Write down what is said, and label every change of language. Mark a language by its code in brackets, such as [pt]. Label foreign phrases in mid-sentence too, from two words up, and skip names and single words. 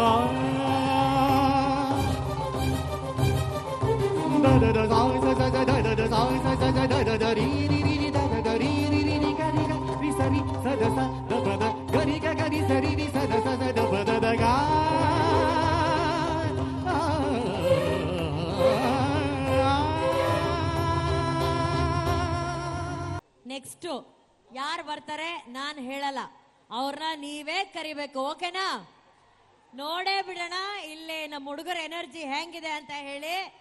[kn] da da da da da da da da da da da da da ri ri ri ri da da da ri ri ri ri ga ri ga ri sa ri sa da sa da ba da ga ri ga ri sa ri ri sa da da ba da da ga ನೆಕ್ಸ್ಟ್ ಯಾರು ಬರ್ತಾರೆ ನಾನು ಹೇಳಲ್ಲ, ಅವ್ರನ್ನ ನೀವೇ ಕರಿಬೇಕು. ಓಕೆನಾ? ನೋಡೇ ಬಿಡೋಣ ಇಲ್ಲಿ ನಮ್ಮ ಹುಡುಗರ ಎನರ್ಜಿ ಹೆಂಗಿದೆ ಅಂತ ಹೇಳಿ.